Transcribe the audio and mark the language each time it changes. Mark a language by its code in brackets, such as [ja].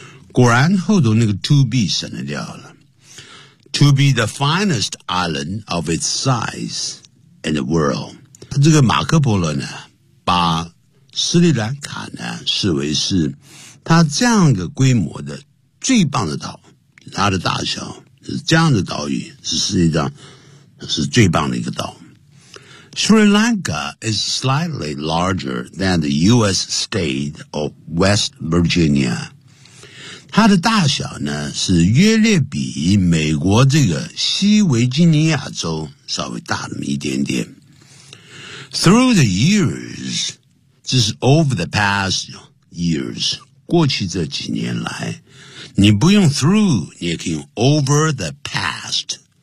[zh] 果然后头那个 [en] to be [zh] 省得掉了。 [en] To be the finest island of its size in the world。 [zh] 这个马可波罗呢把斯里兰卡呢视为是它这样一个规模的最棒的岛，它的大小是这样的岛屿，是世界上是最棒的一个岛。 [en] Sri Lanka is slightly larger than the U.S. state of West Virginia. [zh] 它的大小呢是约略比美国这个西维吉尼亚州稍微大那么一点点。 [en] Through the years, just over the past years, [zh] 过去这几年来，你不用 [en] through， [zh] 你也可以用 [en] over the past。